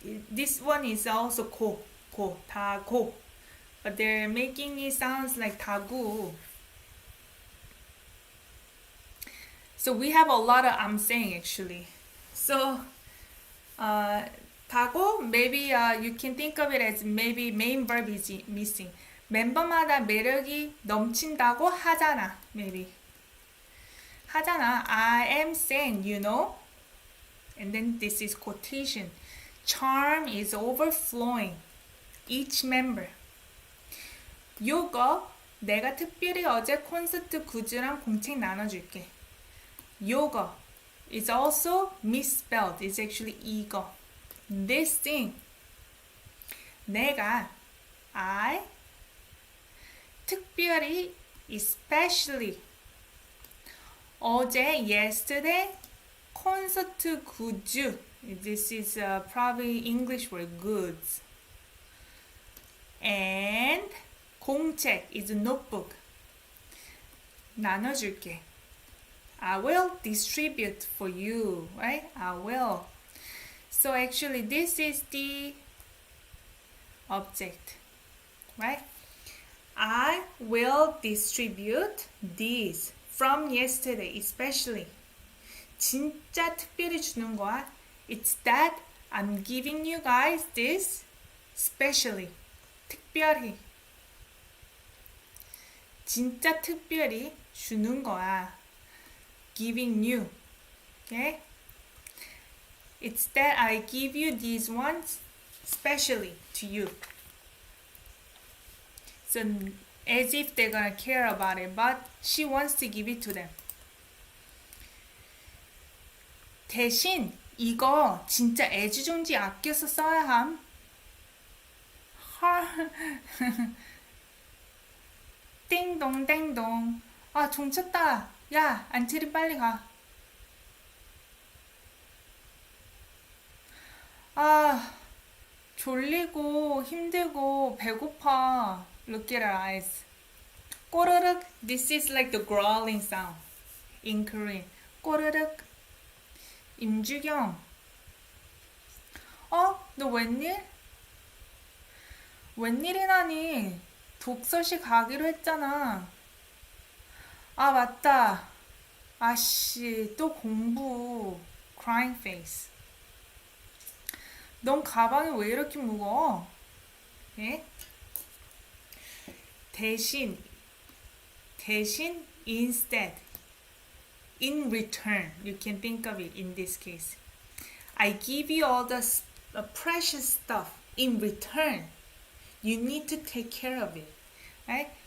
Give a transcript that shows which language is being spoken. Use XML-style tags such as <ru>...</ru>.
<en>This one is also 다고. But they're making it sounds like 다구. So we have a lot of I'm saying actually. So 가고 maybe you can think of it as maybe main verb is missing.</en> <ko>멤버마다 매력이 넘친다고 하잖아.</ko> <en>Maybe 하잖아. I am saying, you know. And then this is quotation. Charm is overflowing. Each member.</en> <ko>요거 내가 특별히 어제 콘서트 굿즈랑 공책 나눠줄게.</ko> <en>요거 is also misspelled. It's actually 이거. This thing.</en> <ko>내가</ko> <en>I</en> <ko>특별히</ko> <en>especially</en> <ko>어제</ko> <en>yesterday</en> <ko>콘서트 굿즈.</ko> <en>This is probably English word goods. And 공책 is notebook.</en> <ko>나눠줄게.</ko> <en>I will distribute for you, right? I will. So actually this is the object, right? I will distribute these from yesterday, especially.</en> <ko>진짜 특별히 주는 거야.</ko> <en>It's that I'm giving you guys this specially.</en> <ko>특별히. 진짜 특별히 주는 거야.</ko> <en>Giving you. Okay? It's that I give you these ones specially to you. So as if they're gonna care about it, but she wants to give it to them.</en> <ko>대신 이거 진짜 애지중지 아껴서 써야 함. 띵동 띵동. 아, 종 쳤다. 야, 안채리 빨리 가. 아, 졸리고 힘들고 배고파.</ko> <en>Look at her eyes. 꼬르륵. This is like the growling sound in Korean.</en> <ko>꼬르륵. 임주경. 너 웬일? 웬일이라니? 독서실 가기로 했잖아. 아, 맞다. 아씨, 또 공부.</ko> <en>Crying face.</en> <ko>넌 가방이 왜 이렇게 무거워? 예?</ko> <en>대신, instead, in return, you can think of it in this case. I give you all the precious stuff. In return, you need to take care of it. Right?</en>